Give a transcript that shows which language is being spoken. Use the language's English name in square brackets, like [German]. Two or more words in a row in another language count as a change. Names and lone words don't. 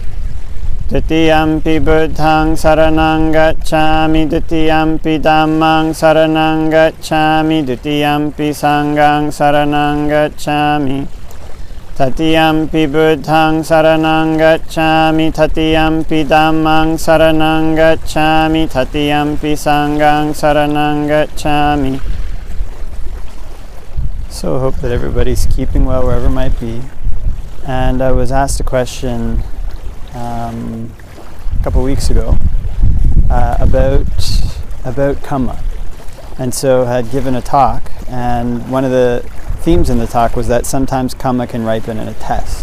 [Pali] Dutiyampi Buddhaṃ saraṇaṃ gacchāmi, Dutiyampi Dhammaṃ saraṇaṃ gacchāmi, Dutiyampi Saṅghaṃ saraṇaṃ gacchāmi. Tatiyampi Buddhaṃ saraṇaṃ gacchāmi, Tatiyampi Dhammaṃ saraṇaṃ gacchāmi, Tatiyampi Saṅghaṃ saraṇaṃ gacchāmi. [English] So I hope that everybody's keeping well wherever might be. And I was asked a question a couple weeks ago about kamma. And so I had given a talk, and one of the themes in the talk was that sometimes kamma can ripen in a test.